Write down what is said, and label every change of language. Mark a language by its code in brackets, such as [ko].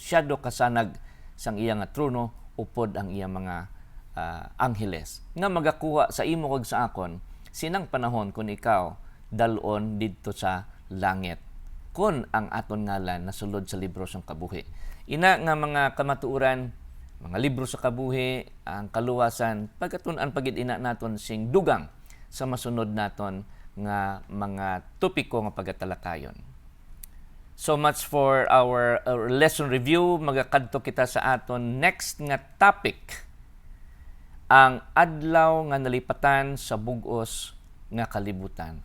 [hil] Siya do kasanag sang iya nga trono, upod ang iya mga angheles nga magakuha sa imo kag sa akon sinang panahon kung ikaw dalon didto sa langit, kun ang aton ngalan nasulod sa libro sang kabuhi. Ina nga mga kamatuoran, mga libro sa kabuhi, ang kaluwasan, pagkatun-an pagid ina naton sing dugang sa masunod naton nga mga topiko nga pagatalakayon. [en] So much for our lesson review. [hil] Magakadto kita sa aton next nga topic, ang adlaw nga nalipatan sa bug-os nga kalibutan.